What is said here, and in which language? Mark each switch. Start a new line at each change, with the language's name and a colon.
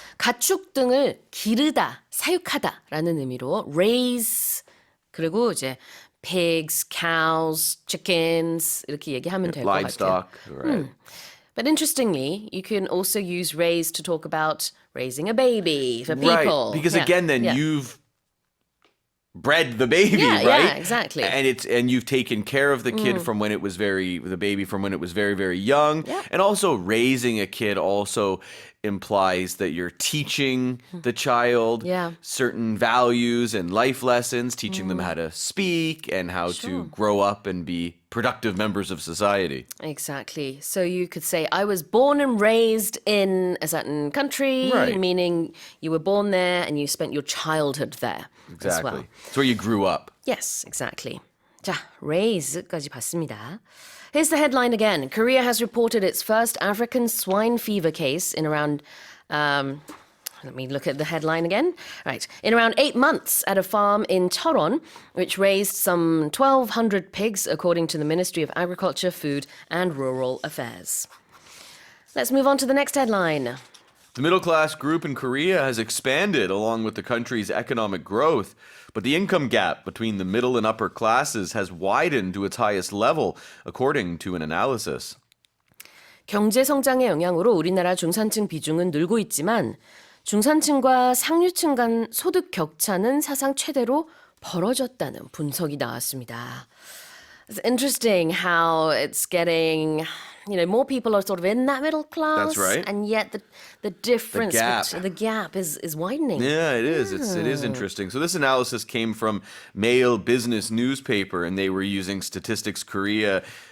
Korean: 가축 등을 기르다, 사육하다라는 의미로 raise 그리고 이제
English: pigs, cows, chickens
Korean: 이렇게 얘기하면 될 것 같아요.
English: Livestock, right? But interestingly, you can also use raise to talk about raising a baby for people. Right, because Yeah, again, then yeah. you've bred the baby, Yeah, right? yeah, exactly. And you've taken care of the kid from when it was very very young. Yeah. And also raising a kid also implies that you're teaching the child Yeah. certain values and life lessons, teaching them how to speak and how to grow up and be productive members of society. Exactly. So you could say, I was born and raised in a certain country, Right. meaning you were born there and you spent your childhood there as well. Exactly. It's where you grew up. Yes, exactly.
Korean: 자, raise까지 봤습니다.
English: Here's the headline again. Korea has reported its first African swine fever case in around, let me look at the headline again. Right. In around 8 months at a farm in Cheoron, which raised some 1,200 pigs, according to the Ministry of Agriculture, Food and Rural Affairs. Let's move on to the next headline. The middle class group in Korea has expanded along with the country's economic growth, but the income gap between the middle and upper classes has widened to its highest level, according to an analysis.
Korean: 경제 성장의 영향으로 우리나라 중산층 비중은 늘고 있지만 중산층과 상류층 간 소득 격차는 사상 최대로 벌어졌다는 분석이 나왔습니다.
English: It's interesting how it's getting, more people are sort of in that middle class. That's right. And yet the difference, The gap is widening. Yeah, it is. It is interesting. So this analysis came from Mail Business newspaper, and they were using Statistics Korea.